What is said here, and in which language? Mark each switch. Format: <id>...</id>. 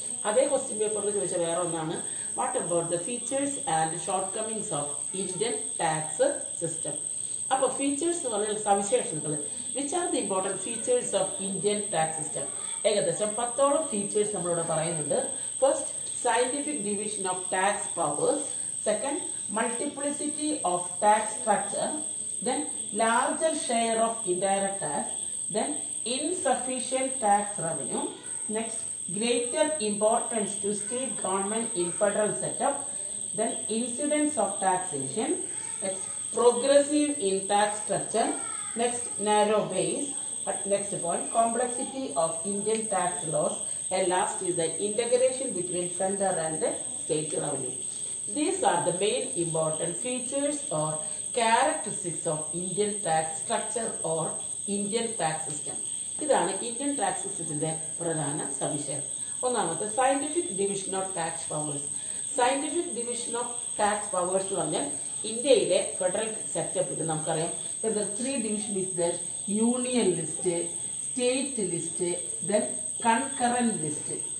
<ml>അതേ ക്വസ്റ്റ്യൻ പേപ്പറിൽ ചോദിച്ച വേറെ ഒന്നാണ്,</ml> <en>What about the features and shortcomings of Indian tax system.</en> <ml>അപ്പോൾ ഫീച്ചേഴ്സ് എന്ന് പറഞ്ഞാൽ സവിശേഷതകൾ.</ml> <en>Which are the important features of Indian tax system?</en> <ml>ഏകദേശം 10ഓളം ഫീച്ചേഴ്സ് നമ്മളിവിടെ പറയുന്നുണ്ട്.</ml> <en>First, scientific division of tax powers. Second, multiplicity of tax structure. Then larger share of indirect tax. Then insufficient tax revenue. Next, greater importance to state government in federal setup. Then incidence of taxation. Next, progressive in tax structure. Next, narrow base. Next point, complexity of Indian tax laws. And last is the integration between central and state revenue. These are the main important features or characteristics of Indian tax structure or Indian tax system.</en> <ml>ഇതാണ് Indian tax സിസ്റ്റത്തിന്റെ പ്രധാന സവിശേഷത. ഒന്നാമത്തെ,</ml> <en>Scientific division of tax powers.</en> <ml>Scientific division of tax powers എന്ന് പറഞ്ഞാൽ ഇന്ത്യയിലെ federal സെറ്റപ്പിൽ നമുക്കറിയാം</ml> <en>3 division is there: union list, state list, then concurrent list.</en>